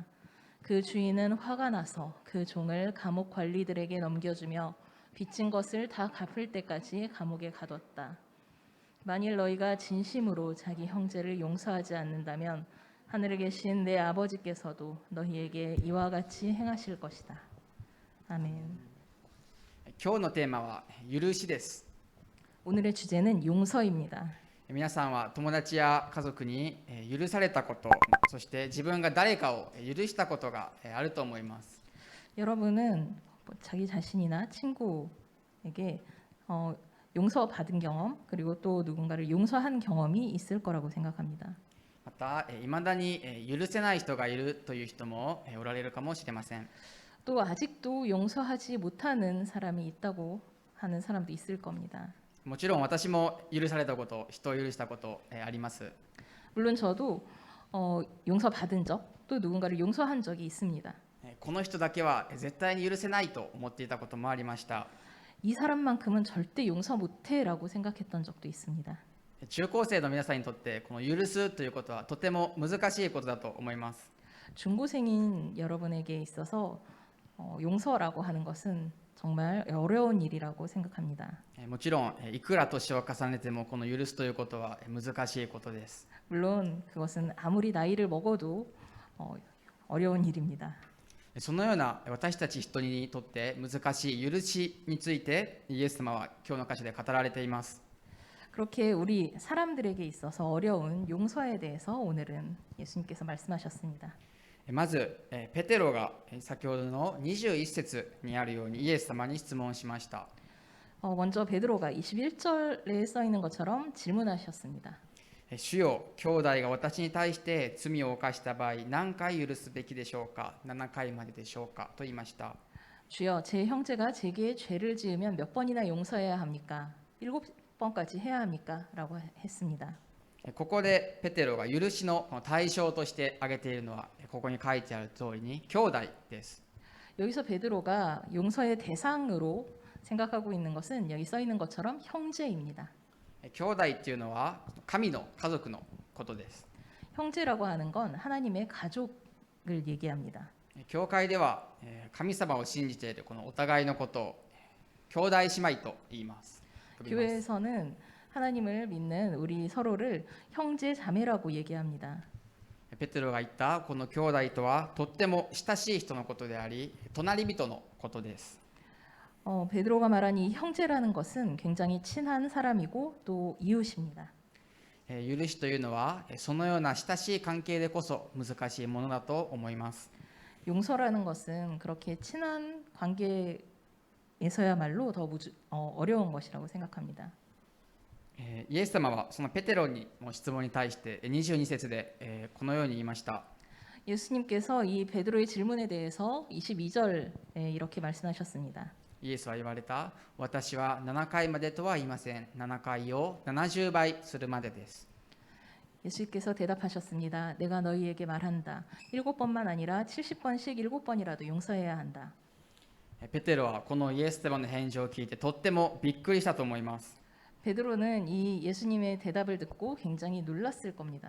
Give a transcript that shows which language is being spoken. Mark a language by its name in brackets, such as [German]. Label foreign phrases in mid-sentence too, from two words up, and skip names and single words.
[Korean] 그 주인은 화가 나서 그 종을 감옥 관리들에게 넘겨주며 빚진 것을 다 갚을 때까지 감옥에 가뒀다. 만일 너희가 진심으로 자기 형제를 용서하지 않는다면 하늘에 계신 내 아버지께서도 너희에게 이와 같이 행하실 것이다. 아멘. [Japanese] 今日のテーマは許しです。 [Korean] 오늘의 주제는 용서입니다. [Japanese] 皆さんは友達や家族に許されたこと、そして自分が誰かを許したことがあると思います。 [Korean] 여러분은 자기 자신이나 친구에게 용서받은 경험 그리고 또 누군가를 용서한 경험이 있을 거라고 생각합니다. [Japanese] また、いまだに許せない人がいるという人もおられるかもしれません。 [Korean] 또 아직도 용서하지 못하는 사람이 있다고 하는 사람도 있을 겁니다. [Japanese] もちろん私も許されたこと、人を許したことあります。 [Korean] 물론 저도 용서받은 적, 또 누군가를 용서한 적이 있습니다. [Japanese] この人だけは絶対に許せないと思っていたこともありました。 [Korean] 이 사람만큼은 절대 용서 못해라고 생각했던 적도 있습니다. [Japanese] 中高生の皆さんにとってこの許すということはとても難しいことだと思います。 [Korean] 중고생인 여러분에게 있어서 용서라고 하는 것은 정말 어려운 일이라고 생각합니다. [Japanese] もちろんいくら年を重ねてもこの許すということは難しいことです。 [Korean] 물론 그것은 아무리 나이를 먹어도 어려운 일입니다. [Japanese] そのような私たち人にとって難しい許しについてイエス様は今日の箇所で語られています。 [Korean] 그렇게 우리 사람들에게 있어서 어려운 용서에 대해서 오늘은 예수님께서 말씀하셨습니다. [Japanese] まずペテロが先ほどの21節にあるようにイエス様に質問しました。 [Korean] 먼저 베드로가 21절에 써 있는 것처럼 질문하셨습니다. [Japanese] 主よ、兄弟が私に対して罪を犯した場合何回許すべきでしょうか、7回まででしょうかと言いました。 [Korean] 주여, 제 형제가 제게 죄를 지으면 몇 번이나 용서해야 합니까? 7번까지 해야 합니까? 라고 했습니다. [Japanese] ここでペテロが許しの対象として挙げているのはここに書いてある通りに兄弟です。 [Korean] 여기서 베드로가 용서의 대상으로 생각하고 있는 것은 여기 써 있는 것처럼 형제입니다. [Japanese] 兄弟っていうのは神の家族のことです。 [Korean] 형제라고 하는 건 하나님의 가족을 얘기합니다. [Japanese] 教会では神様を信じているこのお互いのことを兄弟姉妹と言います。 [Korean] 교회에서는 하나님을 믿는 우리 서로를 형제 자매라고 얘기합니다. [Japanese] ペテロが言ったこの兄弟とはとっても親しい人のことであり隣人のことです。 [Korean] 베드로가 말한 이 형제라는 것은 굉장히 친한 사람이고 또 이웃입니다. [Japanese] 許しというのはそのような親しい関係でこそ難しいものだと思います。 [Korean] 용서라는 것은 그렇게 친한 관계에서야말로 더 어려운 것이라고 생각합니다. [Japanese] イエス様はそのペテロにも質問に対して22節でこのように言いました。 [Korean] 예수님께서 이 베드로의 질문에 대해서 22절에 이렇게 말씀하셨습니다. [Japanese] イエスは言われた。私は7回までとは言いません。7回を70倍するまでです。 [Korean] 예수께서 대답하셨습니다. 내가 너희에게 말한다. 7번만 아니라 70번씩 7번이라도 용서해야 한다. [Japanese] ペテロはこのイエス様の返事を聞いてとってもびっくりしたと思います。 [Korean] 베드로는 이 예수님의 대답을 듣고 굉장히 놀랐을 겁니다.